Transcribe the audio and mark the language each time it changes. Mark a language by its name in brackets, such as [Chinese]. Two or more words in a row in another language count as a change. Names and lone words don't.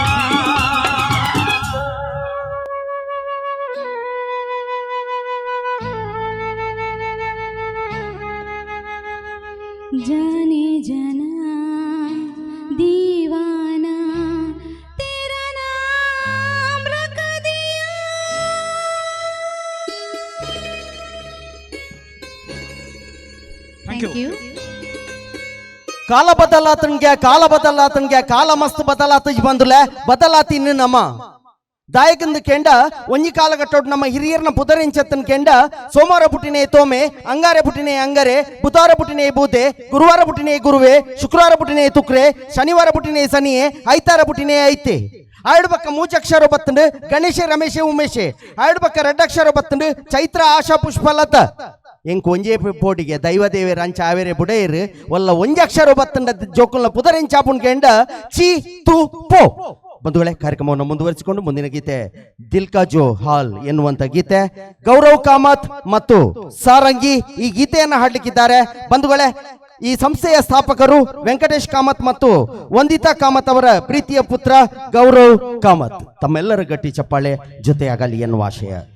[Hindi] जाने जाना दीवाना तेरा नाम रख दिया [English] thank you [Tulu] ಕಾಲ ಬದಲಾತನ್ಗೆ ಕಾಲ ಮಸ್ತ್ ಬದಲಾತಜ್ ಬಂದುಲೆ ಬದಲಾತಿ ನಮ್ಮ ದಾಯಕಂದ ಕೆಂಡ ಒಂಜಿ ಕಾಲ ಕಟ್ಟೋಡು ನಮ್ಮ ಹಿರಿಯರ್ನ ಪುದರೆಂಚತ್ತನ್ ಕೆಂಡ ಸೋಮವಾರ ಪುಟ್ಟಿನೇ ತೋಮೆ ಅಂಗಾರೆ ಪುಟ್ಟಿನೇ ಅಂಗರೆ ಬುಧವಾರ ಪುಟ್ಟಿನೇ ಬೂತೆ ಗುರುವಾರ ಪುಟ್ಟಿನೇ ಗುರುವೆ ಶುಕ್ರವಾರ ಪುಟ್ಟಿನೇ ತುಕ್ರೆ ಶನಿವಾರ ಪುಟ್ಟಿನೇ ಸನಿಯೇ ಐತಾರ ಪುಟ್ಟಿನೇ ಐತೆ ಆಯ್ಡು ಪಕ್ಕ ಮೂಚಕ್ಷರ ಬತ್ತಂಡು ಗಣೇಶ ರಮೇಶ ಉಮೇಶೆ ಆಯ್ಡು ಪಕ್ಕ ರೆಡ್ಡಕ್ಷರ ಬತ್ತಂಡು ಚೈತ್ರ ಆಶಾ ಪುಷ್ಪಲತ ಎಂಕ್ ಒಂಜೇ ಪೋಟಿಗೆ ದೈವದೇವಿ ರಂಚ ಆವೇರೆ ಬುಡೇರು ಒಲ್ಲ ಒಂಜಕ್ಷರ ಬತ್ತಂಡ ಜೋಕುಲ್ನ ಪುದರೆಂಚಾಪುನ್ ಕೆಂಡ ಚಿ ತು ಪೋ [Kannada] ಬಂಧುಗಳೇ ಕಾರ್ಯಕ್ರಮವನ್ನು ಮುಂದುವರಿಸಿಕೊಂಡು ಮುಂದಿನ ಗೀತೆ ದಿಲ್ ಕಾ ಜೋ ಹಾಲ್ ಎನ್ನುವಂತ ಗೀತೆ ಗೌರವ್ ಕಾಮತ್ ಮತ್ತು ಸಾರಂಗಿ ಈ ಗೀತೆಯನ್ನು ಹಾಡಲಿಕ್ಕಿದ್ದಾರೆ ಬಂಧುಗಳೇ ಈ ಸಂಸ್ಥೆಯ ಸ್ಥಾಪಕರು ವೆಂಕಟೇಶ್ ಕಾಮತ್ ಮತ್ತು ವಂದಿತಾ ಕಾಮತ್ ಅವರ ಪ್ರೀತಿಯ ಪುತ್ರ ಗೌರವ್ ಕಾಮತ್ ತಮ್ಮೆಲ್ಲರ ಗಟ್ಟಿ ಚಪ್ಪಾಳೆ ಜೊತೆಯಾಗಲಿ ಎನ್ನುವ ಆಶಯ